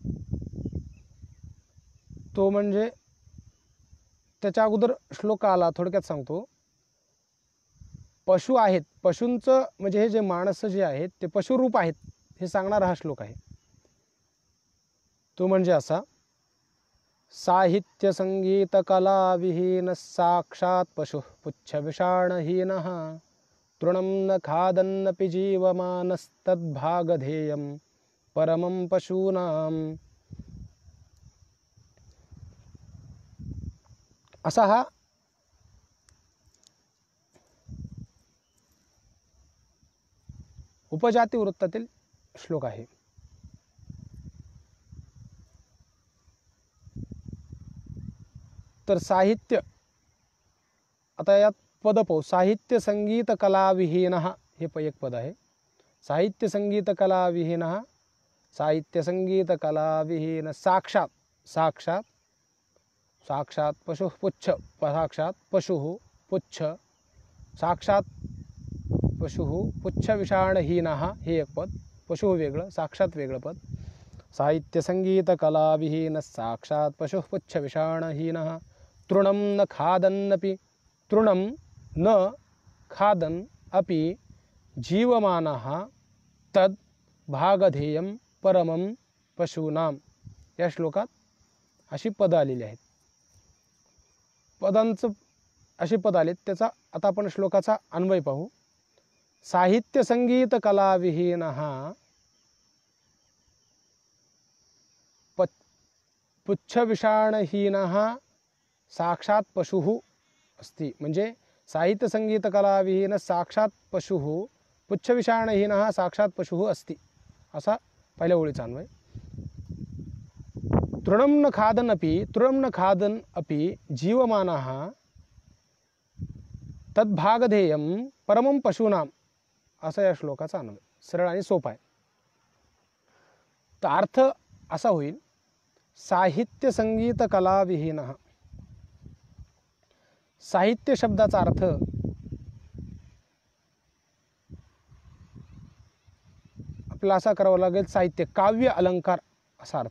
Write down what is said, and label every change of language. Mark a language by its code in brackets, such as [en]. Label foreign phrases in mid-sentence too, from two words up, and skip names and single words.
[mr] तो म्हणजे त्याच्या अगोदर श्लोक आला, थोडक्यात सांगतो. पशु आहेत, पशूंचं म्हणजे हे जे माणसं जे आहेत ते पशुरूप आहेत हे सांगणारा हा श्लोक आहे. तो म्हणजे असा: [sa] साहित्य संगीत कला विहीन साक्षात पशु पुच्छ विषाणहीनः तृणं न खादन्नपि जीवमानस्तद्भागधेयं परमं पशूनां. [mr] असा हा उपजाती वृत्तातील श्लोक आहे. तर साहित्य, आता यात पद पाहू. [sa] साहित्य संगीत कला विहीनः [mr] हे एक पद आहे. साहित्य संगीत कला विहीनः, साहित्य संगीत कला विहीन साक्षात, साक्षात साक्षात पशु पुच्छ, साक्षात पशु पुच्छ, साक्षात पशु पुच्छ विषाणहीनः हे एक पद. पशु वेगळं, साक्षात वेगळं पद. [sa] साहित्य संगीत कला विहीन साक्षात पशु पुच्छ विषाणहीनः तृणं न खादन्नपि, तृणं न खादन् अपि जीवमानः तद् भागधेयं परमं पशूनां. [mr] या श्लोकात अशी पदं आलेली आहेत. पदांचं अशी पद आलेत, त्याचा आता आपण श्लोकाचा अन्वय पाहू. [sa] साहित्य संगीत कला विहीनः पुच्छ विषाणहीनः साक्षात पशुः अस्ति. म्हणजे साहित्य संगीत कला विहीन साक्षात पशुः पुच्छ विषाणहीनः साक्षात पशुः अस्ति, [mr] असा पहिल्या ओळीचा अन्वय. [sa] तृणं न खादन् अपि, तृणं न खादन् अपि जीवमानः तद्भागधेयं परमं पशूनां, [mr] असा या श्लोकाचा अन्वय. सरळ आणि सोपा आहे. तर अर्थ असा होईल: [sa] साहित्य संगीत कला विहीनः. [mr] साहित्य शब्दाचा अर्थ आपल्याला असा करावा लागेल, साहित्य काव्य अलंकार असा अर्थ.